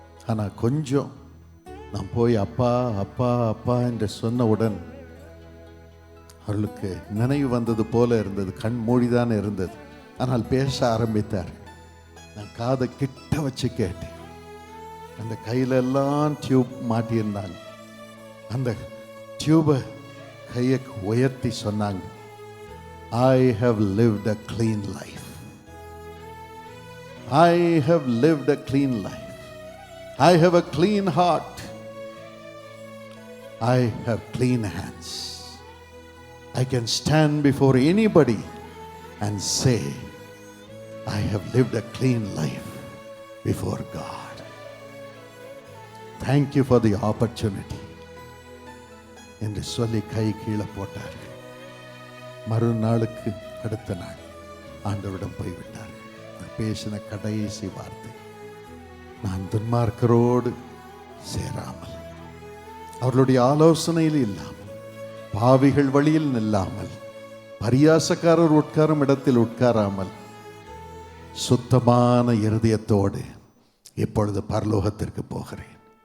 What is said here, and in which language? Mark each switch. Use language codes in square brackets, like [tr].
[ta] ஆனால் கொஞ்சம் நான் போய் அப்பா அப்பா அப்பா என்று சொன்னவுடன் அவர்களுக்கு நினைவு வந்தது போல இருந்தது. கண் மூடிதான் இருந்தது, ஆனால் பேச ஆரம்பித்தார். நான் காதை கிட்ட வச்சு கேட்டேன். அந்த கையிலெல்லாம் டியூப் மாட்டியிருந்தாங்க. அந்த டியூபை கையை உயர்த்தி சொன்னாங்க, [en] I have lived a clean life. I have lived a clean life. I have a clean heart. I have clean hands. I can stand before anybody and say, I have lived a clean life before God. Thank you for the opportunity. [ta] என்று சொல்லி கை கீழே போட்டார்கள். மறுநாளுக்கு அடுத்த நாள் ஆண்டவரிடம் போய்விட்டார்கள். பேசின கடைசி வார்த்தை, நான் துன்மார்க்கரோடு சேராமல், அவர்களுடைய ஆலோசனையில் இல்லாமல், பாவிகள் வழியில் நில்லாமல், பரியாசக்காரர் உட்காரும் இடத்தில் உட்காராமல், சுத்தமான இருதயத்தோடு இப்பொழுது பரலோகத்திற்கு போகிறேன்.